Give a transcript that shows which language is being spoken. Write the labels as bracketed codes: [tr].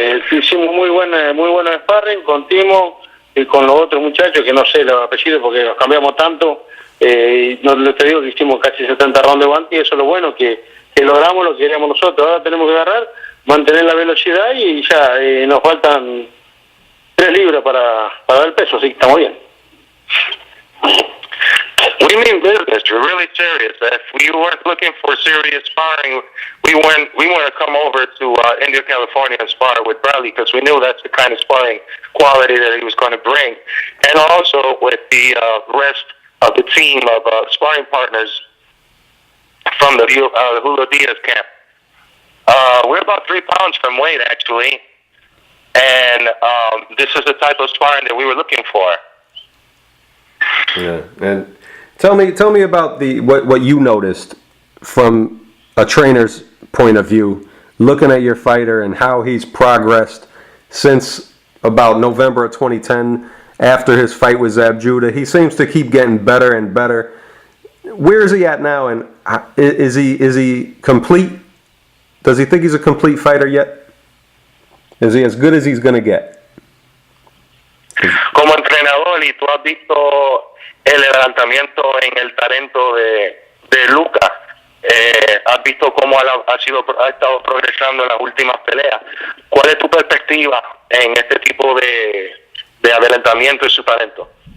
[es] Hicimos muy buen sparring con Timo y con los otros muchachos, que no sé los apellidos porque nos cambiamos tanto. No te digo que hicimos casi 70 rounds de guante y eso es lo bueno, que logramos lo que queríamos nosotros. Ahora tenemos que agarrar, mantener la velocidad y ya nos faltan 3 libras para dar el peso, así que estamos bien. [en] We mean business. We're really serious. If we weren't looking for serious sparring, we want to come over to India, California and spar with Bradley because we knew that's the kind of sparring quality that he was going to bring. And also with the rest of the team of sparring partners from the Julio Diaz camp. We're about 3 pounds from weight, actually. And this is the type of sparring that we were looking for. Yeah, and tell me about what you noticed from a trainer's point of view, looking at your fighter and how he's progressed since about November of 2010, after his fight with Zab Judah. He seems to keep getting better and better. Where is he at now, and is he complete? Does he think he's a complete fighter yet? Is he as good as he's going to get? [es] Como entrenador, y tú has visto el levantamiento en el talento de Luca, has visto cómo ha estado progresando en las últimas peleas. ¿Cuál es tu perspectiva en este tipo de adelantamiento y su talento?